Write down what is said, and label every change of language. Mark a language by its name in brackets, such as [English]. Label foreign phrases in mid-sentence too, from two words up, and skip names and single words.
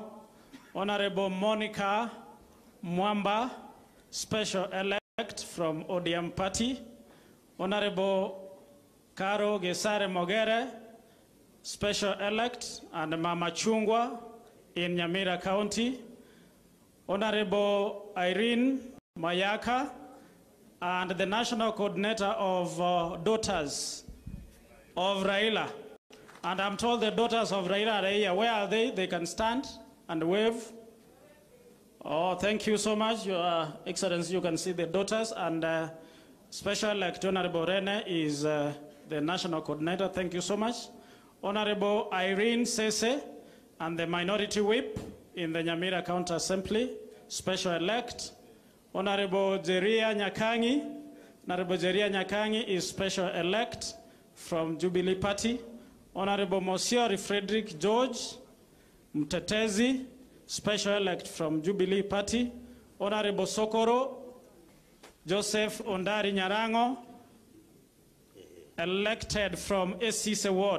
[English] Honorable Monica Mwamba, special elect from ODM Party. Honorable Karo Gesare Mogere, special elect and Mama Chungwa in Nyamira County. Honorable Irene Mayaka, and the National Coordinator of Daughters of Raila. And I'm told the Daughters of Raila are here. Where are they? They can stand and wave. Oh, thank you so much, Your Excellency. You can see the daughters, and Special Elect Honorable Rene is the National Coordinator. Thank you so much. Honorable Irene Sese and the Minority Whip in the Nyamira County Assembly, Special Elect. Honorable Jeria Nyakangi. Honorable Jeria Nyakangi is Special Elect from Jubilee Party. Honorable Monsieur Frederick George Mtetezi, Special Elect from Jubilee Party. Honorable Sokoro Joseph Ondari Nyarango, elected from Esise Ward.